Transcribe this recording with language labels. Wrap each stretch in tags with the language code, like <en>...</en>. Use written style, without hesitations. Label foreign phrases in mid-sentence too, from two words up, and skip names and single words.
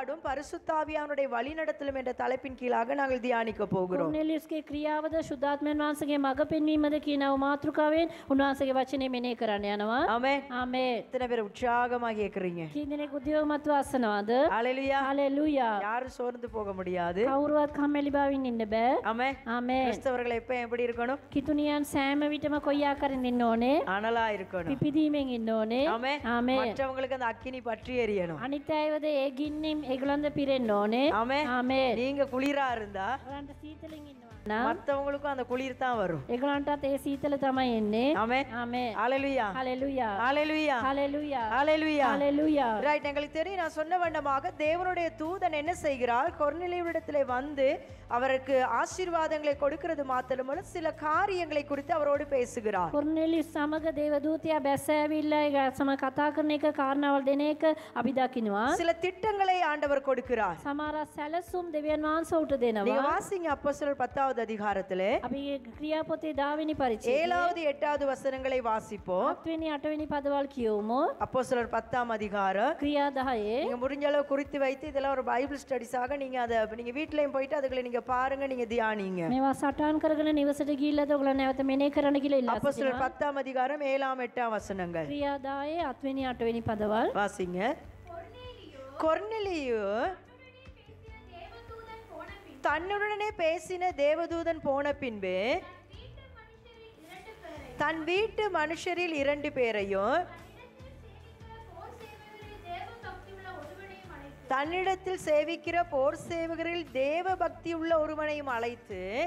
<ta>பரிசுத்த ஆவியானவருடைய வழிநடத்தலும் என்ற தலைப்பின் கீழாக நாங்கள் தியானிக்க போகிறோம்.</ta> <si>කොර්නෙලියස්ගේ ක්‍රියාවද ශුද්ධාත්මයන් වහන්සේගේ මඟ පෙන්වීමද කියනව මාතෘකාවෙන් උන්වහන්සේගේ වචනේ මෙනෙහි කරන්න යනවා.</si> <ta>ஆமென்.</ta> <si>ආමේන්.</si> <ta>எத்தனை பேர் உற்சாகமாக கேக்குறீங்க?</ta> <si>කී දෙනෙක් උද්‍යෝගමත්ව අසනවද?</si> <ta>ஹalleluya.</ta> <si>හලෙලූයා.</si> <ta>யாரும் சோர்ந்து போக முடியாது.</ta> <si>කවුරුවත් කම්මැලි බවින් ඉන්න බෑ.</si> <ta>ஆமென்.</ta> <si>ආමේன்.</si> <ta>கிறிஸ்தவர்கள் எப்ப எப்படி இருக்கணும்?</ta> <si>කිතුනියන් සෑම විටම කොයි ආකාරයෙන් ඉන්න ඕනේ?</si> <ta>அனலா இருக்கணும்.</ta> <si>පිපිදීමෙන් ඉන්න ඕනේ.</si> <ta>ஆமென்.</ta> <si>ආමේன்.</si> <ta>மற்றவங்களுக்கு அந்த அக்கினி பற்றி எரியணும்.</ta> <si>අනිත් අයවද ඒ ගින්නෙන් ඒගොල්ලන්ද පිරෙන්න ඕනේ.</si> <ta>ஆமென்.</ta> <si>ආමේன்.</si> <ta>நீங்க குளிரா இருந்தா</ta> <si>ඔයාලන්ට සීතලෙන් ඉන්නවා නම්</si> <ta>மற்றவங்களுக்கும் அந்த குளிர் தான் வரும்.</ta> <si>ඒගොල්ලන්ටත් ඒ සීතල තමයි එන්නේ.</si> <ta>ஆமென்.</ta> <si>ආමේன்.</si> <ta>ஹalleluya.</ta> <si>හලෙලූයා.</si> <ta>ஹalleluya.</ta> <si>හලෙලූයා.</si> <ta>ஹalleluya.</ta> <si>හලෙලூයා.</si> <ta>ரைட், எங்களுக்கு தெரியும். நான் சொன்ன வண்ணமாக தேவனுடைய தூதன் என்ன செய்கிறார்? கொர்நேலியுவிடத்திலே வந்து அவருக்கு ஆசீர்வாதங்களை கொடுக்கிறது மாத்திரமல்ல, சில காரியங்களை குறித்து அவரோடு பேசுகிறார்.</ta> <si>කොර්නෙලියස් සමග දේවදූතයා බැසෑවිල්ලා ඒ සමග කතා කරන එක කාරණාවල් දෙන එක අපි දකිනවා.</si> <ta>சில திட்டங்களை ஆண்டவர் கொடுக்கிறார்.</ta> <si>සමහර සැලසුම් දෙවියන් වහන්සේ උට</si> <ta>நீங்க</ta> <si>දෙනවා.</si> <ta>வாசிங்க அப்போஸ்தலர் 10வது அதிகாரத்திலே</ta> <si>අපි ක්‍රියාපොතේ 10වෙනි පරිච්ඡේදය</si> <ta>7வது 8வது வசனங்களை வாசிப்போம்.</ta> <si>7වෙනි 8වෙනි පදවල් කියවමු.</si> <ta>அப்போஸ்தலர் 10ஆம் அதிகாரம்</ta> <si>ක්‍රියා 10</si> <ta>நீங்க முடிஞ்ச அளவு குறித்து வைத்து இதெல்லாம் ஒரு</ta> <en>Bible study</en> <ta>நீங்க அதை நீங்க வீட்லயும் போயிட்டு அதுகளை நீங்க பாருங்க, நீங்க தியானிங்க.</ta> <si>මේවා සටහන් කරගෙන නිවසට ගිහිල්ලාද ඔයගොල්ලෝ නැවත මෙනෙහි කරන්න කියලා ඉල්ලා</si> <ta>அப்போஸ்தலர்</ta> <si>සිටිනවා.</si> <ta>10ஆம் அதிகாரம் 7ஆம் 8ஆம் வசனங்கள்</ta> <si>ක්‍රියා 10 7වෙනි 8වෙනි පදවල්.</si> <ta>வாசிங்க. கொர்நேலியு தன்னுடனே பேசின தேவதூதன் போன பின்பு தன் வீட்டு மனுஷரில் 2 பேரையும் தன்னிடத்தில் சேவிக்கிற போர் சேவகரில் தேவ பக்தி உள்ள ஒருவனையும் அழைத்து</ta>